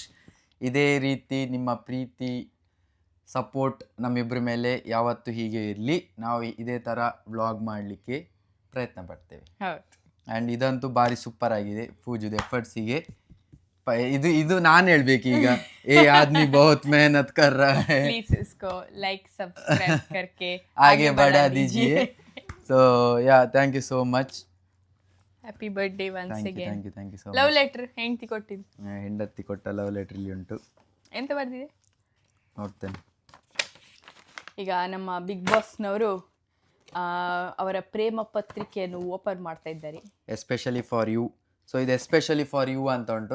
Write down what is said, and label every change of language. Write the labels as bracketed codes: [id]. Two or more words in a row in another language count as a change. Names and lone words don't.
[kn] ಇದೇ ರೀತಿ ನಿಮ್ಮ ಪ್ರೀತಿ ಸಪೋರ್ಟ್ ನಮ್ಮಿಬ್ಬರ ಮೇಲೆ ಯಾವತ್ತೂ ಹೀಗೆ ಇರಲಿ. ನಾವು ಇದೇ ಥರ ವ್ಲಾಗ್ ಮಾಡಲಿಕ್ಕೆ ಪ್ರಯತ್ನ ಪಡ್ತೇವೆ. ಹೌದು. ಆ್ಯಂಡ್ ಇದಂತೂ ಭಾರಿ ಸೂಪರ್ ಆಗಿದೆ ಪೂಜದ ಎಫರ್ಟ್ಸಿಗೆ. ಇದು ನಾನು ಹೇಳ್ಬೇಕು ಈಗ, [hi] ये आदमी बहुत मेहनत कर रहा है, ಪ್ಲೀಸ್ इसको [en] like subscribe [hi] करके आगे बढ़ा दीजिए. [en] So yeah, thank you so much. Happy birthday once Thank you ಅಗೇನ್. Thank you thank you so ಲವ್ ಮಚ್. [kn] ಲೆಟರ್ ಹೆಂಡತಿ ಕೊಟ್ಟಿದ್ದು. ಹೆಂಡತಿ ಕೊಟ್ಟ [en] love letter [kn] ಇಲ್ಲಿ ಉಂಟು, ಎಂತ ಬರ್ದಿದೆ ನೋಡ್ತೇನೆ. ಈಗ ನಮ್ಮ ಬಿಗ್ ಬಾಸ್ನವರು ಅವರ ಪ್ರೇಮ ಪತ್ರಿಕೆಯನ್ನು ಓಪನ್ ಮಾಡ್ತಾ ಇದ್ದಾರೆ. [en] Especially for you. So ಇದು especially for you [kn] ಅಂತ ಉಂಟು.